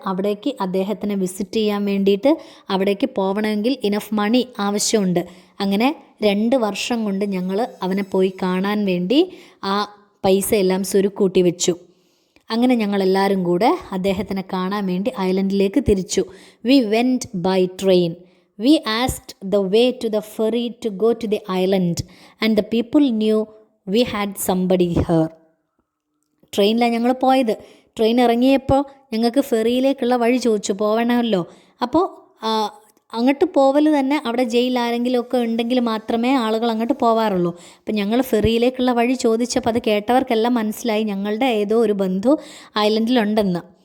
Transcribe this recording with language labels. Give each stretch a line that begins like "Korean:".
Malayalam: അവിടേക്ക് അദ്ദേഹത്തിനെ വിസിറ്റ് ചെയ്യാൻ വേണ്ടിയിട്ട് അവിടേക്ക് പോകണമെങ്കിൽ ഇനഫ് മണി ആവശ്യമുണ്ട്. അങ്ങനെ 2 വർഷം കൊണ്ട് ഞങ്ങൾ അവനെ പോയി കാണാൻ വേണ്ടി ആ പൈസ എല്ലാം സ്വരുക്കൂട്ടി വെച്ചു. അങ്ങനെ ഞങ്ങളെല്ലാവരും കൂടെ അദ്ദേഹത്തിനെ കാണാൻ വേണ്ടി ഐലൻഡിലേക്ക് തിരിച്ചു.
English: We went by train. We asked the way to the ferry to go to the island and the people knew we had somebody here.
Malayalam: ട്രെയിനിലാണ് ഞങ്ങൾ പോയത്. ട്രെയിൻ ഇറങ്ങിയപ്പോൾ ഞങ്ങൾക്ക് ഫെറിയിലേക്കുള്ള വഴി ചോദിച്ചു, പോവണമല്ലോ. അപ്പോൾ അങ്ങോട്ട് പോവൽ തന്നെ അവിടെ ജയിൽ ആരെങ്കിലുമൊക്കെ ഉണ്ടെങ്കിൽ മാത്രമേ ആളുകൾ അങ്ങോട്ട് പോവാറുള്ളൂ. അപ്പം ഞങ്ങൾ ഫെറിയിലേക്കുള്ള വഴി ചോദിച്ചപ്പോൾ അത് കേട്ടവർക്കെല്ലാം മനസ്സിലായി ഞങ്ങളുടെ ഏതോ ഒരു ബന്ധു ഐലൻഡിലുണ്ടെന്ന്.